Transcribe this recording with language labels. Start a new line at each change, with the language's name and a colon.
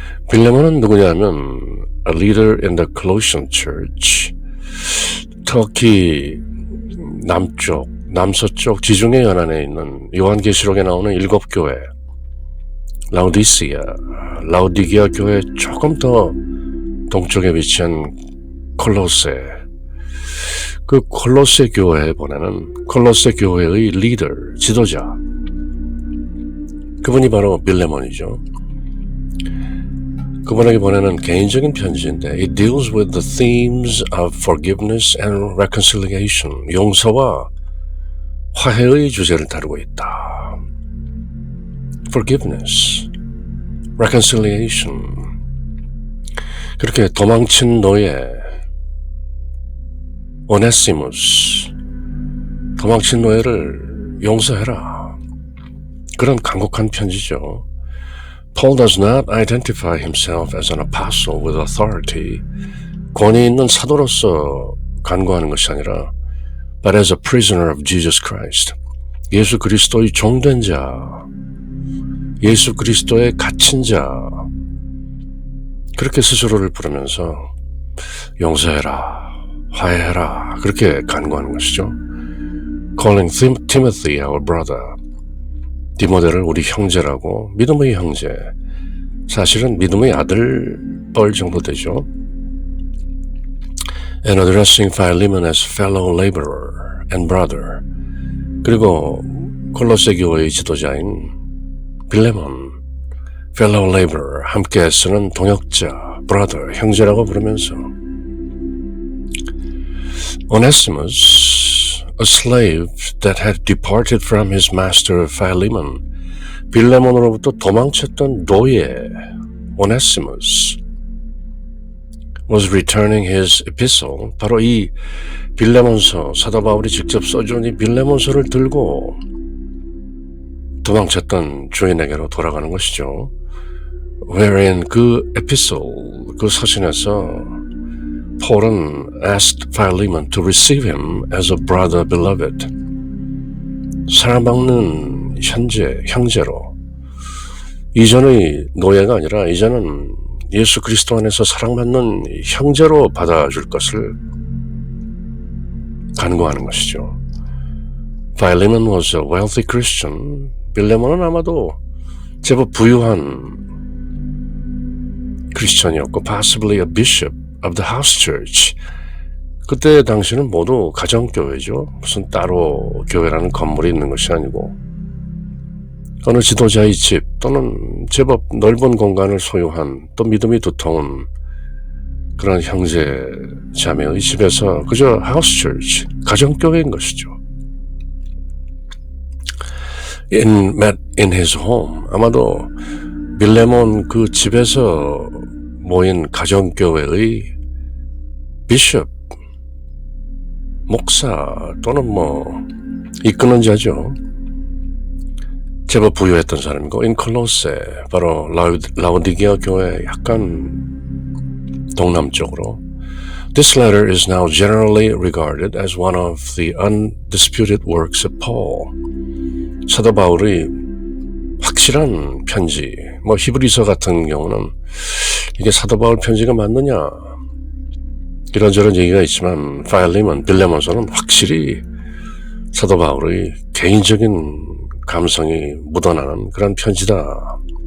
Korean: 빌레몬은 누구냐면
English: a leader in the Colossian church,
Korean: 터키 남쪽, 남서쪽 지중해 연안에 있는 요한계시록에 나오는 7교회, 라우디시아, 라우디게아 교회 조금 더 동쪽에 위치한 콜로세, 그 콜로세 교회에 보내는 콜로세 교회의 리더, 지도자, 그분이 바로 빌레몬이죠. 그분에게 보내는 개인적인 편지인데
English: It deals with the themes of forgiveness and reconciliation.
Korean: 용서와 화해의 주제를 다루고 있다.
English: Forgiveness, reconciliation.
Korean: 그렇게 도망친 노예 오네시무스, 도망친 노예를 용서해라. 그런 간곡한 편지죠.
English: Paul does not identify himself as an apostle with authority.
Korean: 권위 있는 사도로서 간구하는 것이 아니라
English: but as a prisoner of Jesus Christ.
Korean: 예수 그리스도의 종된 자, 예수 그리스도의 갇힌 자, 그렇게 스스로를 부르면서 용서해라, 화해해라, 그렇게 간구하는 것이죠.
English: Calling Timothy our brother,
Korean: 디모데를 우리 형제라고, 믿음의 형제, 사실은 믿음의 아들뻘 정도 되죠.
English: And addressing Philemon as fellow laborer and brother.
Korean: 그리고 콜로새 교회의 지도자인 빌레몬,
English: fellow laborer,
Korean: 함께 쓰는 동역자, brother, 형제라고 부르면서
English: Onesimus, a slave that had departed from his master Philemon,
Korean: 빌레몬으로부터 도망쳤던 노예
English: Onesimus was returning his epistle.
Korean: 바로 이 빌레몬서, 사도 바울이 직접 써준 이 빌레몬서를 들고 도망쳤던 주인에게로 돌아가는 것이죠.
English: Wherein 그 epistle,
Korean: 그 서신에서 폴은
English: asked Philemon to receive him as a brother beloved.
Korean: 사랑받는 형제로. 이전의 노예가 아니라 이제는 예수 그리스도 안에서 사랑받는 형제로 받아줄 것을 간구하는 것이죠.
English: Philemon was a wealthy Christian.
Korean: 빌레몬은 아마도 제법 부유한 크리스천이었고
English: possibly a bishop of the house church.
Korean: 그때 당시는 모두 가정교회죠. 무슨 따로 교회라는 건물이 있는 것이 아니고 어느 지도자의 집 또는 제법 넓은 공간을 소유한 또 믿음이 두터운 그런 형제 자매의 집에서 그저 house church, 가정교회인 것이죠.
English: met in his home.
Korean: 아마도 빌레몬 그 집에서 모인 가정교회의 비숍, 목사 또는 이끄는 자죠. 제법 부유했던 사람이고 in 콜로세, 바로 라우디게아 교회 약간 동남쪽으로.
English: This letter is now generally regarded as one of the undisputed works of Paul.
Korean: 사도 바울의 확실한 편지, 히브리서 같은 경우는 이게 사도 바울 편지가 맞느냐 이런저런 얘기가 있지만 파일리몬, 빌레몬서는 확실히 사도 바울의 개인적인 감성이 묻어나는 그런 편지다.